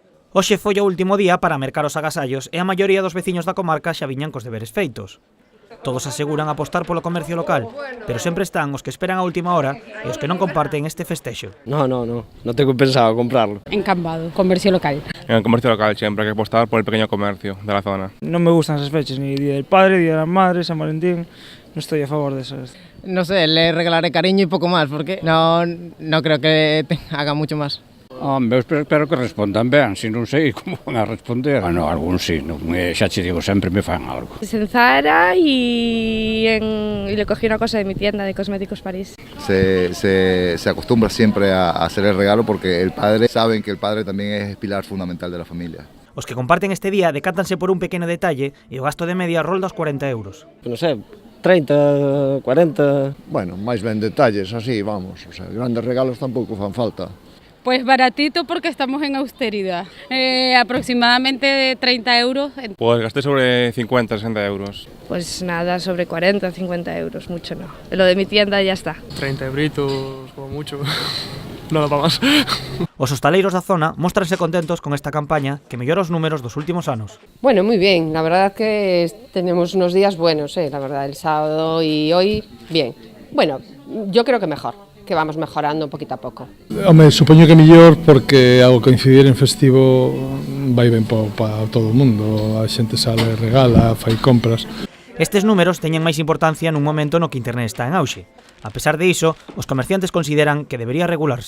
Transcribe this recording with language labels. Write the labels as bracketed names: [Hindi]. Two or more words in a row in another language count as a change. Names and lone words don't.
[Galician] Hoxe foi o último día para mercar os agasallos e a maioría dos veciños da comarca xa viñan cos deberes feitos. Todos aseguran apostar polo comercio local, pero sempre están os que esperan a última hora e os que non comparten este festexo. [Spanish] No tengo pensado comprarlo. Encambado, comercio local. En el comercio local siempre hay que apostar por el pequeño comercio de la zona. No me gustan esas fechas, ni Día del Padre, Día de la Madre, San Valentín, no estoy a favor de esas. No sé, le regalaré cariño y poco más, porque no creo que haga mucho más. Hombre, espero que respondan ben, [Galician] si non sei como van a responder. Bueno, algún sí, xa che digo, sempre me fan algo. [Spanish] En Zara y le cogí una cosa de mi tienda de Cosméticos París. Se acostumbra siempre a hacer el regalo porque saben que el padre también es pilar fundamental de la familia. [Galician] Os que comparten este día decántanse por un pequeno detalle e o gasto de media rolda os 40 euros. Non sei, 30, 40... Bueno, máis ben detalles, así, vamos. O sea, grandes regalos tampouco fan falta. [Spanish] Pues baratito porque estamos en austeridad. Aproximadamente 30 euros. Pues gasté sobre 50, 60 euros. Pues nada, sobre 40, 50 euros, mucho no. Lo de mi tienda ya está. 30 euritos, como mucho. Nada para más. [Galician] Os hostaleiros da zona móstranse contentos con esta campaña que mellora os números dos últimos anos. [Spanish] Bueno, muy bien, la verdad que tenemos unos días buenos, la verdad, el sábado y hoy, bien. Bueno, yo creo que mejor, que vamos mejorando poquito a pouco. [Galician] Home, supoño que mellor porque ao coincidir en festivo vai ben para todo o mundo, a xente sale, regala, fai compras. Estes números teñen máis importancia nun momento no que internet está en auxe. A pesar de iso, os comerciantes consideran que debería regularse.